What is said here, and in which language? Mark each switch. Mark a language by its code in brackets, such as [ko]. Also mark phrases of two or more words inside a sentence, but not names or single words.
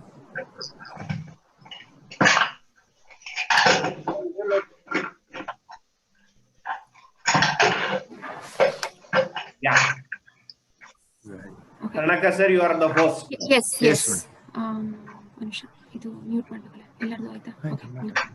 [en] Yeah. Karnakar sir, you are the host. Yes, yes. [kn] Anusha, ಇದು mute ಮಾಡ್ಕೊಳ್ಳಿ. ಎಲ್ಲರದು ಆಯ್ತಾ? [en] Okay, mute.